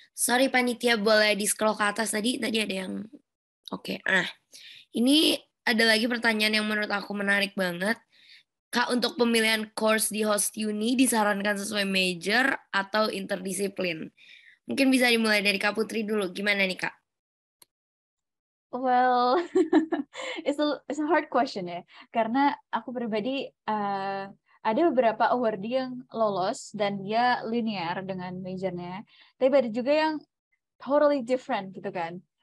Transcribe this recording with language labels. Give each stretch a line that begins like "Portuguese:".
Indonesian: Sorry panitia, boleh di-scroll ke atas tadi? Tadi ada yang... Oke, ini ada lagi pertanyaan yang menurut aku menarik banget. Kak, untuk pemilihan course di host uni disarankan sesuai major atau interdisiplin? Mungkin bisa dimulai dari Kak Putri dulu. Gimana nih, Kak?
English: Well, it's a hard question ya.
Indonesian: Karena aku pribadi ada beberapa awardee yang lolos dan dia linear dengan majornya. Tapi ada juga yang
English: totally different
Indonesian: gitu kan.